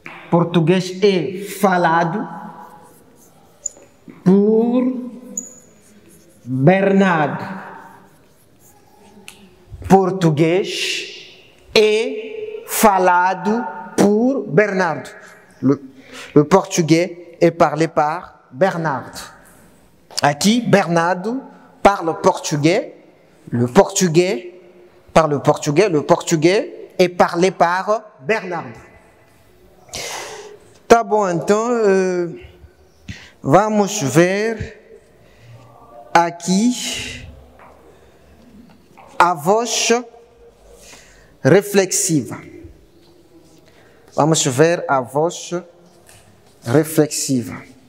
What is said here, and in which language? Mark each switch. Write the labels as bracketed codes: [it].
[pt] Português é falado por Bernardo. Português é falado por Bernardo. [fr] Le portugais est parlé par Bernardo. Aqui, Bernardo parle portugais, le portugais parle portugais, le portugais est parlé par Bernardo. [pt] Tá bom, então vamos ver aqui a voz reflexiva. Vamos ver a voz reflexiva.